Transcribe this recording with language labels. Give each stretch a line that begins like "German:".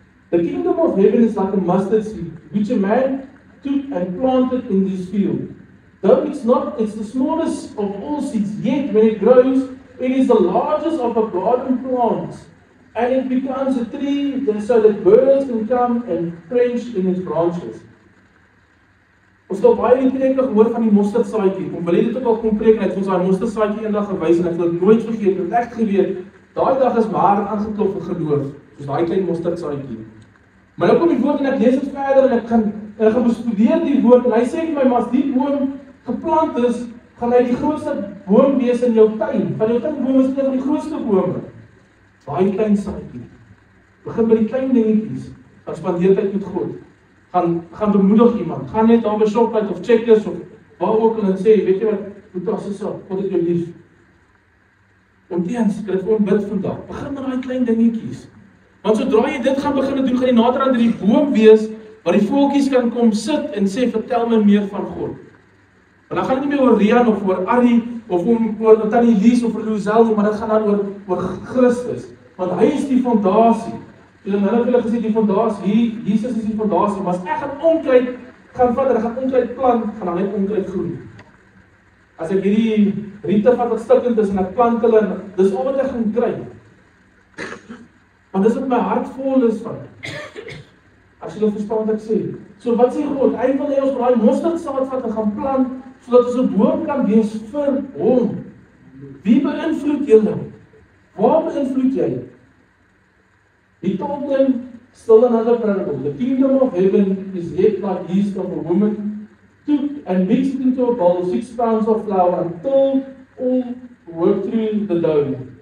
English: The kingdom of heaven is like a mustard seed, which a man took and planted in this field. Though it's the smallest of all seeds, yet when it grows, it is the largest of a garden plant, and it becomes a tree so that birds can come and quench in its branches.
Afrikaans: Ons het al baie die preke gehoor van die mosterdsaadjie. Om wil dit ook al kom preek en het ons daai mosterdsaadjie eendag gewys en ek wil dit nooit vergeet. Ek het echt geweet, daai dag is my hart aangeklop vir geloof, soos daai klein mosterdsaadjie. Maar nou kom die woord en ek lees dit verder en ek gaan bestudeer die woord en hy sê vir my, maar as die boom geplant is, gaan hy die grootste boom wees in jou tuin. Van jou tuinboom is een van die grootste bome. Daai klein saadjie. Begin by die klein dingetjies. Gaan spandeer tyd met God. Gaan bemoedig iemand. Gaan net daar by Shoprite of Checkers of waar ook en sê, weet jy wat, Boetas is op, God het jou lief. Omteens, ek het gewoon bid vandag. Begin met daai klein dingetjies. Want sodra jy dit gaan begin doen, gaan jy nader aan die boom wees, waar die voeltjies kan kom sit en sê, vertel my meer van God. Want dan gaan dit nie meer oor Rian of oor Arrie, of oor Tannie Lies of oor Lozel nie, maar dit gaan dan oor Christus. Want hy is die fondasie. So dan het hulle gesê, die fondasie, Jesus is die fondasie, maar as ek gaan onkruid, gaan vat, en ek gaan onkruid plant, gaan dan net onkruid groei. As ek hierdie riete vat wat stikkend is, en ek plant hulle, dis al wat ek gaan kry. Want dis wat my hart vol is van. As jy verstaan wat ek sê. So wat sê God? Hy wil hê ons daai mosterdsaad vat en gaan plant, sodat ons 'n boom kan wees vir hom. Wie beïnvloed julle? Waar beïnvloed jy?
English: He told them still another parable. The kingdom of heaven is yet like yeast of a woman took and mixed it into a bowl 6 pounds of flour until all worked through the dough.